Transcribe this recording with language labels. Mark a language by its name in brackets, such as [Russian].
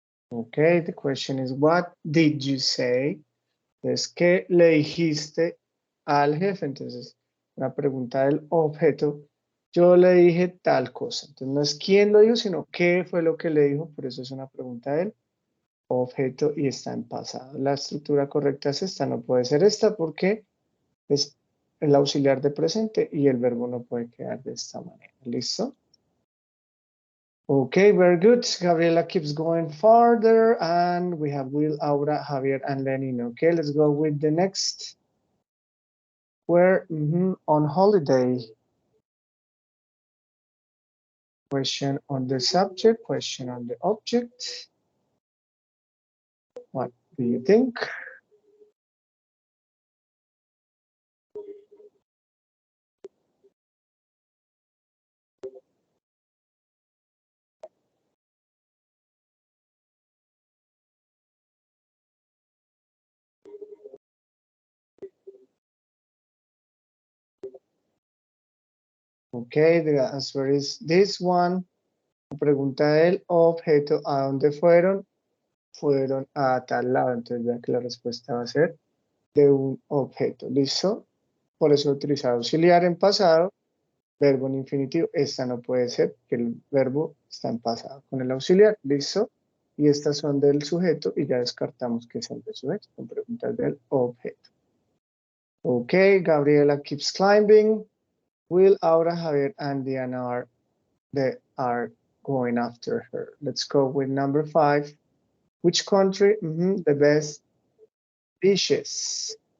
[English] Okay, the question is, what did you say? [Spanish] Entonces, ¿qué le dijiste al jefe? Entonces, una pregunta del objeto. Yo le dije tal cosa. Entonces, no es quién lo dijo, sino qué fue lo que le dijo. Por eso es una pregunta del objeto y está en pasado. La estructura correcta es esta, no puede ser esta porque es el auxiliar de presente y el verbo no puede quedar de esta manera. ¿Listo? [English] Okay, very good. Gabriela keeps going farther and we have Will, Aura, Javier, and Lenin. Okay, let's go with the next. We're on holiday. Question on the subject, question on the object. What do you think? Okay, the answer is this one. [Spanish] Pregunta del objeto, ¿a dónde fueron? Fueron a tal lado, entonces ya que la respuesta va a ser de un objeto. ¿Listo? Por eso utilizar auxiliar en pasado, verbo en infinitivo. Esta no puede ser, que el verbo está en pasado con el auxiliar. ¿Listo? Y estas son del sujeto y ya descartamos que son del sujeto con preguntas del objeto. [English] Ok, Gabriela keeps climbing. Will, Aura, Javier, and Diana are going after her. Let's go with number 5. Which country? The best dishes.